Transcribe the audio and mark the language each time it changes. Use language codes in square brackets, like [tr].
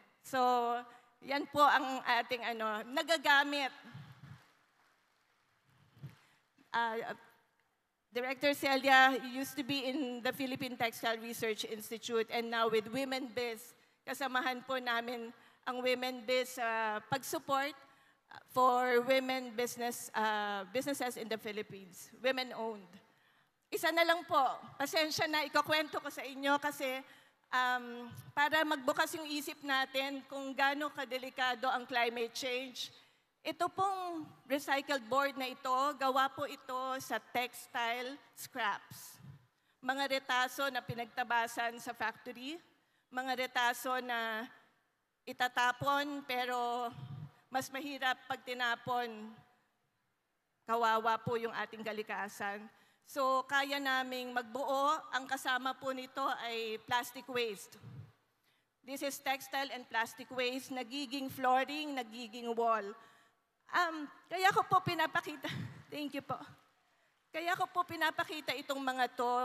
[tl] So, yan po ang ating nagagamit. [en] Director Celia used to be in the Philippine Textile Research Institute and now with Women Biz. [tl] Kasamahan po namin ang Women Biz pag-support [en] for women businesses in the Philippines, [tl] women-owned. Isa na lang po, pasensya na, ikakwento ko sa inyo kasi para magbukas yung isip natin kung gaano kadelikado ang climate change. Ito pong recycled board na ito, gawa po ito sa textile scraps. Mga retaso na pinagtabasan sa factory, mga retaso na itatapon pero mas mahirap pag tinapon, kawawa po yung ating kalikasan. So, kaya naming magbuo. Ang kasama po nito ay plastic waste. [en] This is textile and plastic waste, [tl] nagiging flooring, nagiging wall. Kaya ko po pinapakita, thank you po. Kaya ko po pinapakita itong mga to.